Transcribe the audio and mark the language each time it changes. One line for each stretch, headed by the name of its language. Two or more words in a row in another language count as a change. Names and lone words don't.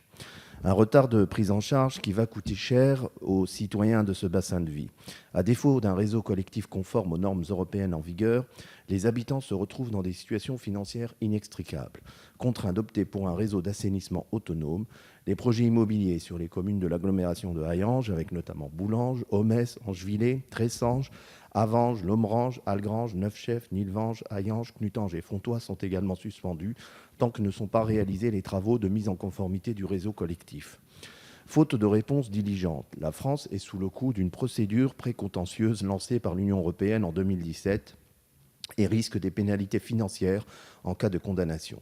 French: Un retard de prise en charge qui va coûter cher aux citoyens de ce bassin de vie. À défaut d'un réseau collectif conforme aux normes européennes en vigueur, les habitants se retrouvent dans des situations financières inextricables. Contraints d'opter pour un réseau d'assainissement autonome, les projets immobiliers sur les communes de l'agglomération de Hayange, avec notamment Boulanges, Homès, Angevillers, Tressanges, Avanges, Lomrange, Algrange, Neufchef, Nilvange, Hayange, Knutange et Fontois sont également suspendus tant que ne sont pas réalisés les travaux de mise en conformité du réseau collectif. Faute de réponse diligente, la France est sous le coup d'une procédure précontentieuse lancée par l'Union européenne en 2017 et risque des pénalités financières en cas de condamnation.